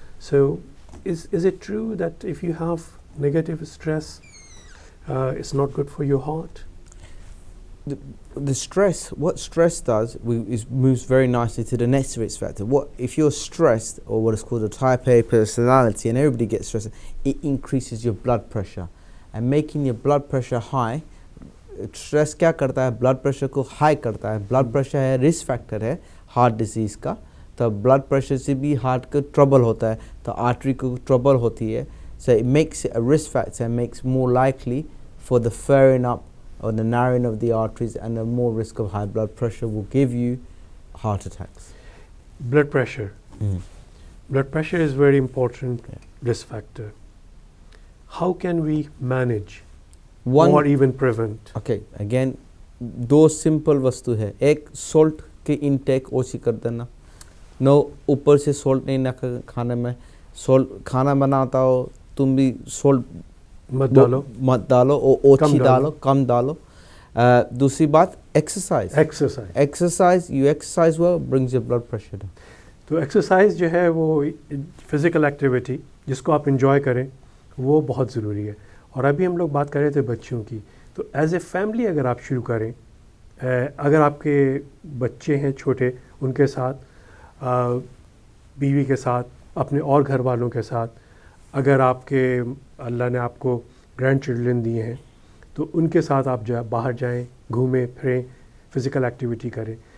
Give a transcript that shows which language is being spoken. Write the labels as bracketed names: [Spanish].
[English] So is it true that if you have negative stress it's not good for your heart? The stress, what stress does moves very nicely to the next risk factor. What if you're stressed, or what is called a type A personality, and everybody gets stressed, it increases your blood pressure, and making your blood pressure high. [Hindi] Stress क्या करता है, blood pressure को high करता है. blood pressure है risk factor है heart disease का, तो blood pressure से भी heart को trouble होता है, तो artery को trouble होती है. [English] So it makes it a risk factor and makes more likely for the flaring up or the narrowing of the arteries, and a more risk of high blood pressure will give you heart attacks. Blood pressure. Blood pressure is very important risk factor. How can we manage or even prevent? Okay, again, [Hindi] दो simple वस्तु है. एक salt के intake ओછી कर देना. No, ऊपर से salt नहीं ना खाने में. Salt खाना बनाता हो तुम भी salt मत डालो और ओछी डालो, कम डालो. दूसरी बात exercise [English] you exercise well brings your blood pressure down. [Hindi] तो एक्सरसाइज जो है वो फिज़िकल एक्टिविटी जिसको आप इंजॉय करें वो बहुत ज़रूरी है. और अभी हम लोग बात कर रहे थे बच्चों की, तो एज ए फैमिली अगर आप शुरू करें, अगर आपके बच्चे हैं छोटे, उनके साथ, बीवी के साथ, अपने और घर वालों के साथ, अगर आपके अल्लाह ने आपको ग्रैंड चिल्ड्रन दिए हैं तो उनके साथ आप बाहर जाएं, घूमें फिरें, फ़िज़िकल एक्टिविटी करें.